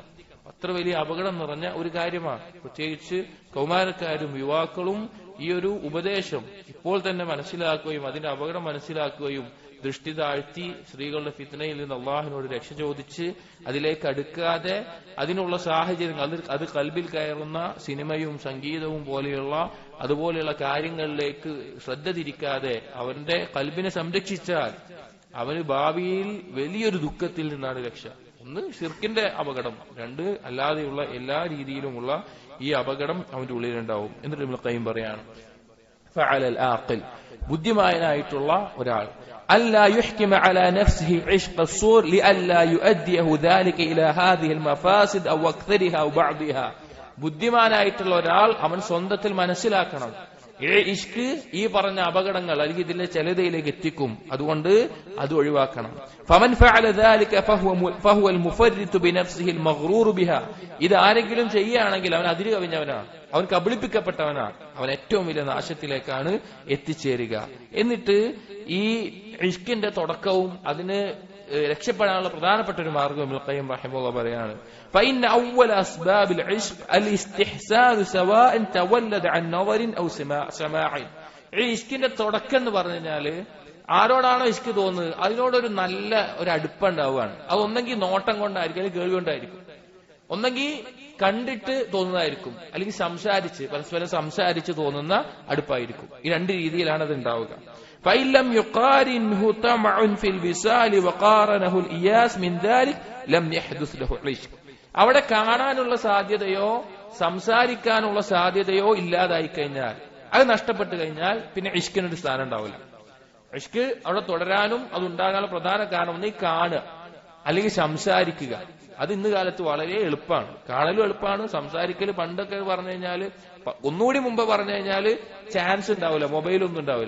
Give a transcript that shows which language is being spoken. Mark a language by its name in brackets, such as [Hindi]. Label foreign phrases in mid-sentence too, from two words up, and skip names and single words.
[Malayalam] അത്ര വലിയ അപകടം നിറഞ്ഞ ഒരു കാര്യമാണ്. പ്രത്യേകിച്ച് കൗമാരക്കാരും യുവാക്കളും ഈ ഒരു ഉപദേശം ഇപ്പോൾ തന്നെ മനസ്സിലാക്കുകയും അതിന്റെ അപകടം മനസ്സിലാക്കുകയും ദൃഷ്ടി താഴ്ത്തി സ്ത്രീകളുടെ ഫിത്നയിൽ നിന്ന് അള്ളാഹുവിനോട് രക്ഷ ചോദിച്ച് അതിലേക്ക് അടുക്കാതെ അതിനുള്ള സാഹചര്യങ്ങൾ, അത് കൽബിൽ കയറുന്ന സിനിമയും സംഗീതവും അതുപോലെയുള്ള കാര്യങ്ങളിലേക്ക് ശ്രദ്ധ തിരിക്കാതെ അവന്റെ കൽബിനെ സംരക്ഷിച്ചാൽ അവന് ഭാവിയിൽ വലിയൊരു ദുഃഖത്തിൽ നിന്നാണ് രക്ഷ. ഒന്ന് ഷിർക്കിന്റെ അപകടം, രണ്ട് അല്ലാതെയുള്ള എല്ലാ രീതിയിലുമുള്ള ഈ അപകടം അവന്റെ ഉള്ളിലുണ്ടാവും. എന്നിട്ട് ഇബ്നു ഖയ്യിം പറയാണ്, [Arabic] فعلى العاقل, [Malayalam] ബുദ്ധിമാനായിട്ടുള്ള ഒരാൾ [Arabic] ألا يحكم على نفسه عشق الصور لئلا يؤديه ذلك إلى هذه المفاسد أو أكثرها أو بعضها. [Malayalam] ബുദ്ധിമാനായിട്ടുള്ള ഒരാൾ അവൻ സ്വന്തത്തിൽ മനസ്സിലാക്കണം, ഇഷ്ക് ഈ പറഞ്ഞ അപകടങ്ങൾ അല്ലെങ്കിൽ ഇതിലെ ചിലതയിലേക്ക് എത്തിക്കും, അതുകൊണ്ട് അത് ഒഴിവാക്കണം. [Arabic] فمن فعل ذلك فهو المفرط بنفسه المغرور بها. [Malayalam] ഇത് ആരെങ്കിലും ചെയ്യുകയാണെങ്കിൽ അവൻ അതിര് കവിഞ്ഞവനാണ്, അവൻ കബളിപ്പിക്കപ്പെട്ടവനാണ്, അവൻ ഏറ്റവും വലിയ നാശത്തിലേക്കാണ് എത്തിച്ചേരുക. എന്നിട്ട് ഈ ഇഷ്കിന്റെ തുടക്കവും അതിന് രക്ഷപ്പെടാനുള്ള പ്രധാനപ്പെട്ട ഒരു മാർഗം ഇബ്നു ഖയ്യിം റഹിമഹുല്ലാഹ് പറയാണ്, [Arabic] فإن أول أسباب العشق الاستحسان سواء تولد عن نظر أو سماع. [Malayalam] ഈ ഇഷ്കിന്റെ തുടക്കം എന്ന് പറഞ്ഞു കഴിഞ്ഞാല് ആരോടാണോ ഇഷ്ക് തോന്നുന്നത് അതിനോടൊരു നല്ല ഒരു അടുപ്പുണ്ടാവുകയാണ്. അത് ഒന്നെങ്കിൽ നോട്ടം കൊണ്ടായിരിക്കും, അല്ലെങ്കിൽ കേൾവി കൊണ്ടായിരിക്കും, ഒന്നെങ്കിൽ കണ്ടിട്ട് തോന്നുന്നതായിരിക്കും, അല്ലെങ്കിൽ പരസ്പരം സംസാരിച്ച് തോന്നുന്ന അടുപ്പായിരിക്കും. ഈ രണ്ട് രീതിയിലാണ് അത് ഉണ്ടാവുക. [Arabic] فإلم يقارنه طمع في الوصال وقارنه الإياس من ذلك لم يحدث له عشق. [Malayalam] അവിടെ കാണാനുള്ള സാധ്യതയോ സംസാരിക്കാനുള്ള സാധ്യതയോ ഇല്ലാതായി കഴിഞ്ഞാൽ, അത് നഷ്ടപ്പെട്ടു കഴിഞ്ഞാൽ പിന്നെ ഇഷ്കിനൊരു സ്ഥാനം ഉണ്ടാവില്ല. ഇഷ്ക് അവിടെ തുടരാനും അത് ഉണ്ടാകാനുള്ള പ്രധാന കാരണം ഒന്ന് ഈ കാണുക അല്ലെങ്കിൽ സംസാരിക്കുക. അത് ഇന്ന് കാലത്ത് വളരെ എളുപ്പമാണ്, കാണലും എളുപ്പമാണ്, സംസാരിക്കൽ പണ്ടൊക്കെ പറഞ്ഞു കഴിഞ്ഞാല്, ഒന്നുകൂടി മുമ്പ് പറഞ്ഞു കഴിഞ്ഞാല് ചാൻസ് ഉണ്ടാവില്ല, മൊബൈലൊന്നും ഉണ്ടാവില്ല.